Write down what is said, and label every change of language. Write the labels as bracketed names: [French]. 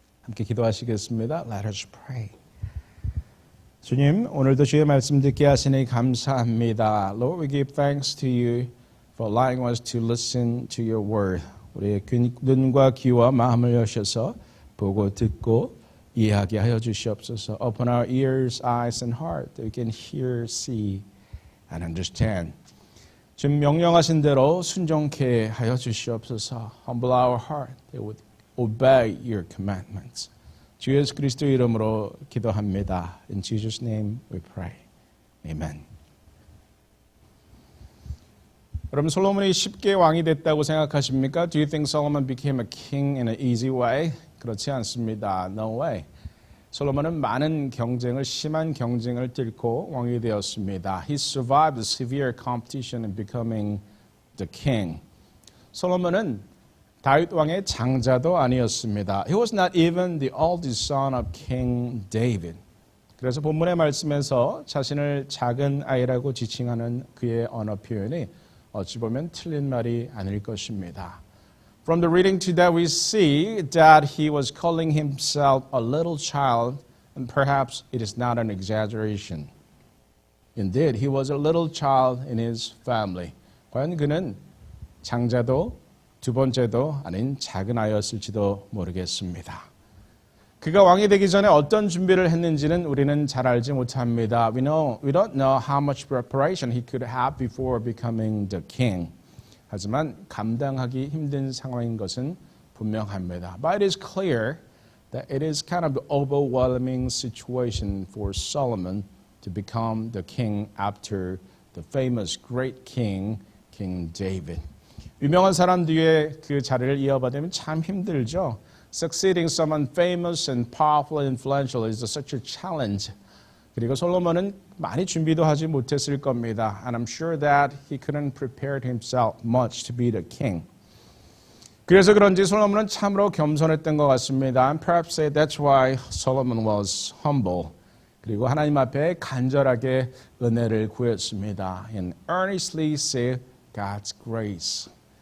[Korean] 함께 기도하시겠습니다. [English] Let us pray. [Korean] 주님, 오늘도 주의 말씀 듣게 하시니 감사합니다. [English] Lord, we give thanks to you for allowing us to listen to your word. [Korean] 우리의 눈과 귀와 마음을 여셔서 보고 듣고 이해하게 하여 주시옵소서. [English] Open our ears, eyes, and heart that we can hear, see, and understand. [Korean] 지금 명령하신 대로 순종케 하여 주시옵소서. [English] Humble our heart that we would obey your commandments. [Korean] 주 예수 그리스도 이름으로 기도합니다. [English] In Jesus' name we pray. Amen. [Korean] 여러분, 솔로몬이 쉽게 왕이 됐다고 생각하십니까? [English] Do you think Solomon became a king in an easy way? [Korean] 그렇지 않습니다. [English] No way. [Korean] 솔로몬은 많은 심한 경쟁을 뚫고 왕이 되었습니다. [English] He survived the severe competition in becoming the king. [Korean] 솔로몬은 다윗 왕의 장자도 아니었습니다. [English] He was not even the oldest son of King David. [Korean] 그래서 본문의 말씀에서 자신을 작은 아이라고 지칭하는 그의 언어 표현이 어찌 보면 틀린 말이 아닐 것입니다. [English] From the reading today, we see that he was calling himself a little child, and perhaps it is not an exaggeration. Indeed, he was a little child in his family. [Korean] 과연 그는 장자도 두 번째도 아닌 작은 아이였을지도 모르겠습니다. 그가 왕이 되기 전에 어떤 준비를 했는지는 우리는 잘 알지 못합니다. [English] We don't know how much preparation he could have before becoming the king. [Korean] 하지만 감당하기 힘든 상황인 것은 분명합니다. [English] But it is clear that it is kind of an overwhelming situation for Solomon to become the king after the famous great king, King David. [Korean] 유명한 사람 뒤에 그 자리를 이어받으면 참 힘들죠. [English] Succeeding someone famous and powerful and influential is such a challenge. [Korean] 그리고 솔로몬은 많이 준비도 하지 못했을 겁니다. [English] And I'm sure that he couldn't prepare himself much to be the king. [Korean] 그래서 그런지 솔로몬은 참으로 겸손했던 것 같습니다. [English] And perhaps that's why Solomon was humble. [Korean] 그리고 하나님 앞에 간절하게 은혜를 구했습니다. [English] And earnestly sought God's grace.